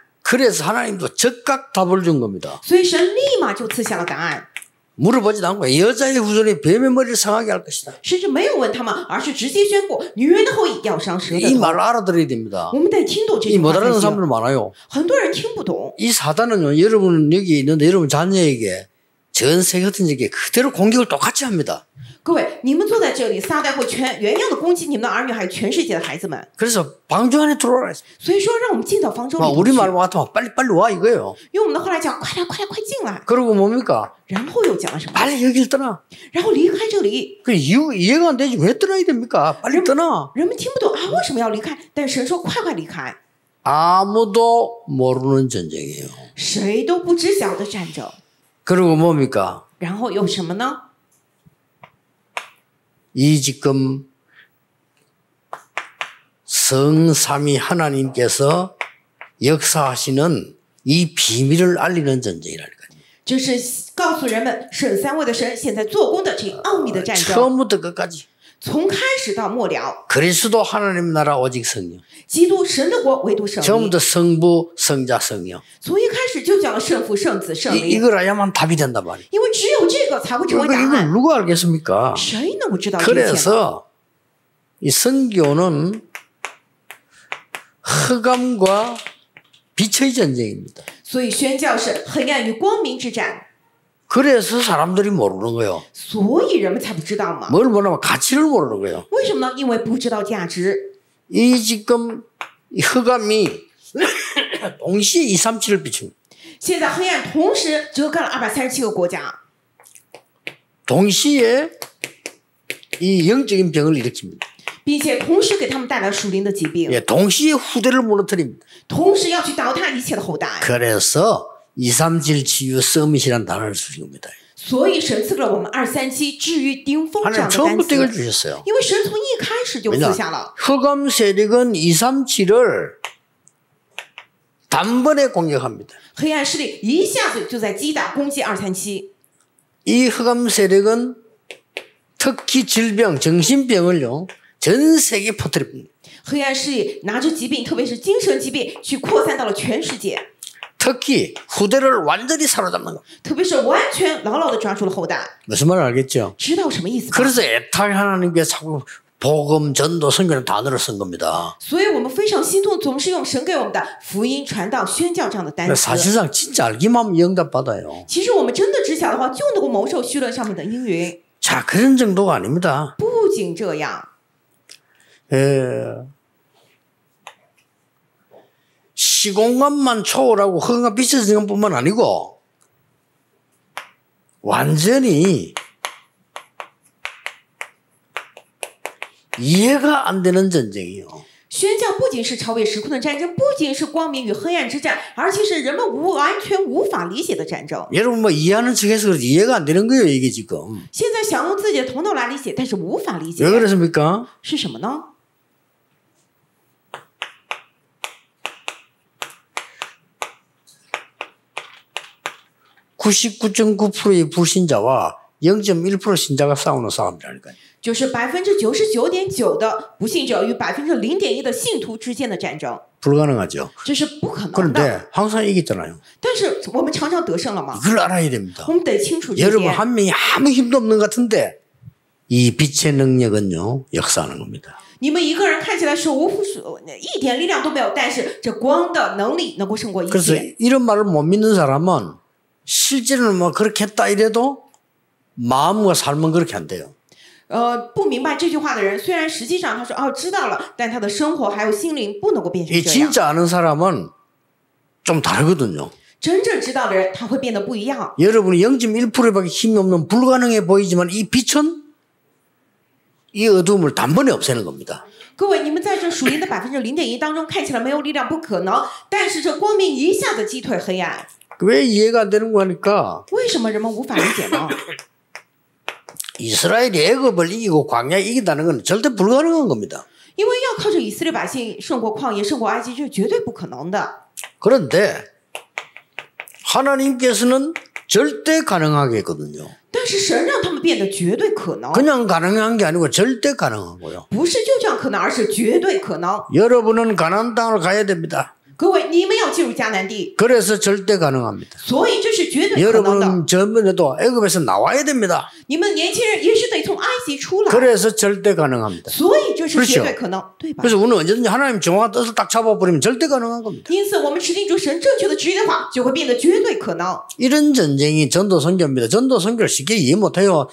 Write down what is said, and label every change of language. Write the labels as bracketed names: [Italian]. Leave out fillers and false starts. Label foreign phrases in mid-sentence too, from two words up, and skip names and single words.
[Korean] 그래서 하나님도 즉각 답을 준 겁니다. [Chinese] 所以神立马就赐下了答案， [Korean] 물어보지도 않고 여자의 후손이 뱀의 머리를 상하게 할 것이다. [Chinese] 甚至没有问他们，而是直接宣布女人的后裔要伤蛇的 [Korean] 이 [Chinese] 头。 [Korean] 말을 알아들어야 됩니다. [Chinese] 我们得听懂这 [Korean] 이 [Chinese] 句 [Korean] 못 [Chinese] 话才 [Korean] 알아듣는 [Chinese] 行。 [Korean] 사람들 많아요. [Chinese] 很多人听不懂。 [Korean] 이 사단은요, 여러분 여기 있는데 여러분 자녀에게 전 세계 같은 적에 그대로 공격을 똑같이 합니다. [Chinese] 各位，你们坐在这里，撒旦会原样的攻击你们的儿女，还有全世界的孩子们。 [Korean] 그래서 방주 안에 들어오라 했어요. [Chinese] 所以说，让我们进到方舟里 [Korean] 막 [Chinese] 头 [Korean] 우리 [Chinese] 去。 [Korean] 말 같으면 빨리 와 이거예요. [Chinese] 用我们的话来讲，快来，快来，快进来。 [Korean] 그리고 뭡니까? [Chinese] 然后又讲了什么？ [Korean] 빨리 여길 떠나. [Chinese] 然后离开这里。 [Korean] 그 이해가 안 되지 왜 떠나야 됩니까? 빨리 떠나. [Chinese] 人们听不懂啊，为什么要离开？但神说，快快离开。 [Korean] 아무도 모르는 전쟁이에요. [Chinese] 谁都不知晓的战争。 [Korean] 그리고 뭡니까? [Chinese] 然后有什么呢？ [Korean] 이 지금 성삼위 하나님께서 역사하시는 이 비밀을 알리는 전쟁이라니까요. [Chinese] 就是告诉人们神三位的神现在做工的这个奥秘的战争， [Korean] 처음부터 끝까지 [Chinese] 从开始到末了， [Korean] 그리스도 하나님 나라 오직 성령 [Chinese] 基督神的国唯独圣灵， [Korean] 처음부터 성부 성자 성령 [Chinese] 从一开始就讲了圣父、圣子、圣灵， [Korean] 이걸 알아야만 답이 된단 말이에요. [Chinese] 因为只有这个才会成为答 [Korean] 이걸 [Chinese] 案。 [Korean] 누가 알겠습니까? [Chinese] 谁能够知道这一切呢？ [Korean] 그래서 이 선교는 흑암과 빛의 전쟁입니다. [Chinese] 所以宣教是黑暗与光明之战， [Korean] 그래서 사람들이 모르는 거예요. [Chinese] 所以人们才不知道嘛。 [Korean] 뭘 모르면 가치를 모르는 거예요. [Chinese] 为什么呢？因为不知道价值。 [Korean] 이 지금 이 흑암이 동시에 237을 비춥니다. [Chinese] 现在黑暗同时遮盖了237个国家， [Korean] 동시에 이 영적인 병을 일으킵니다. [Chinese] 并且同时给他们带来属灵的疾病， [Korean] 예, 동시에 후대를 무너뜨립니다. [Chinese] 同时要去倒塌一切的后代。 [Korean] 그래서 237 치유 서밋이라는 단어를 주신 겁니다. [Chinese] 所以神赐给了我们237治愈顶峰这 [Korean] 하나님 [Chinese] 样的单 [Korean] 처음부터 이걸 [Chinese] 词， [Korean] 주셨어요. [Chinese] 因为神从一开始就 [Korean] 왜냐? [Chinese] 赐下了。 [Korean] 흑암 세력은 237을 단번에 공격합니다. [Chinese] 黑暗势力一下子就在击打攻击237， [Korean] 이 흑암 세력은 특히 질병, 정신병을요, 전 세계에 퍼뜨립니다. [Chinese] 黑暗势力拿着疾病，特别是精神疾病，去扩散到了全世界， [Korean] 특히 후대를 완전히 사로잡는 것. [Chinese] 特别是完全牢牢的抓住了后代。 [Korean] 무슨 말 알겠죠? [Chinese] 知道什么意思吗？ [Korean] 그래서 애타게 하나님께 자꾸 복음, 전도, 선교라는 단어를 쓴 겁니다. [Chinese] 所以我们非常心痛，总是用神给我们的福音、传道、宣教这样的单词。 [Korean] 사실상 진짜 알기만 하면 응답받아요. [Chinese] 其实我们真的知晓的话，就能够蒙受绪论上面的应允。 [Korean] 자, 그런 정도가 아닙니다. [Chinese] 不仅这样， [Korean] 시공간만 초월하고 흑암과 빛의 전쟁뿐만 아니고 완전히 이해가 안 되는 전쟁이요. [Chinese] 宣教不仅是超越时空的战争，不仅是光明与黑暗之战，而且是人们完全无法理解的战争。 [Korean] 여러분 뭐 이해하는 척해서 그렇지 이해가 안 되는 거예요 이게 지금. [Chinese] 现在想用自己的头脑来理解，但是无法理解 [Korean] 왜 ， 그렇습니까? [Chinese] 是什么呢？ [Korean] 99.9%의 불신자와 0.1% 신자가 싸우는 싸움이라니까요. [Chinese] 就是99.9%的不信者与0.1%的信徒之间的战争， [Korean] 불가능하죠. [Chinese] 这是不可能的。 [Korean] 그런데 항상 이기잖아요. [Chinese] 但是我们常常得胜了嘛， [Korean] 이걸 알아야 됩니다. [Chinese] 我们得清楚这 [Korean] 여러분 [Chinese] 点。 [Korean] 한 명이 아무 힘도 없는 것 같은데 이 빛의 능력은요 역사하는 겁니다. [Chinese] 你们一个人看起来手无一点力量都没有，但是这光的能力能够胜过一 [Korean] 그래서 [Chinese] 切。 [Korean] 이런 말을 못 믿는 사람은 실제로는 뭐 그렇게 했다 이래도 마음과 삶은 그렇게 안 돼요. [Chinese] 不明白这句话的人，虽然实际上他说哦知道了，但他的生活还有心灵不能够变成 [Korean] 이 [Chinese] 这样。 [Korean] 진짜 아는 사람은 좀 다르거든요. [Chinese] 真正知道的人，他会变得不一样。 [Korean] 여러분이 0.1%밖에 힘이 없는 불가능해 보이지만 이 빛은 이 어둠을 단번에 없애는 겁니다. [Chinese] 各位，你们在这属灵的0.1%当中看起来没有力量，不可能，但是这光明一下子击退黑暗。 [Korean] 왜 이해가 안 되는 거니까 [Chinese] 为什么人们无法理解呢？ [Korean] 이스라엘이 애굽을 이기고 광야에 이긴다는 건 절대 불가능한 겁니다. [Chinese] 因为要靠着以色列百姓胜过旷野、胜过埃及，这是绝对不可能的。 [Korean] 그런데 하나님께서는 절대 가능하게 했거든요. [Chinese] 但是神让他们变得绝对可能， [Korean] 그냥 가능한 게 아니고 절대 가능하고요. [Chinese] 不是就这样可能，而是绝对可能。 [Korean] 여러분은 가나안 땅으로 가야 됩니다. [Chinese] 各位，你们要进入迦南地， [Korean] 그래서 절대 가능합니다. [Chinese] 所以这是绝对可能的。 [Korean] 여러분은 저번에도 애굽에서 나와야 됩니다. [Chinese] 你们年轻人也是得从埃及出来， [Korean] 그래서 절대 가능합니다. [Chinese] 所以这是绝对可能，对吧？ [Korean] 그래서 우리는 언제든지 하나님 정확한 뜻을 딱 잡아버리면 절대 가능한 겁니다. [Chinese] 因此，我们持定住神正确的旨意的话，就会变得绝对可能。 [Korean] 이런 전쟁이 전도 선교입니다. 전도 선교를 쉽게 이해 못해요.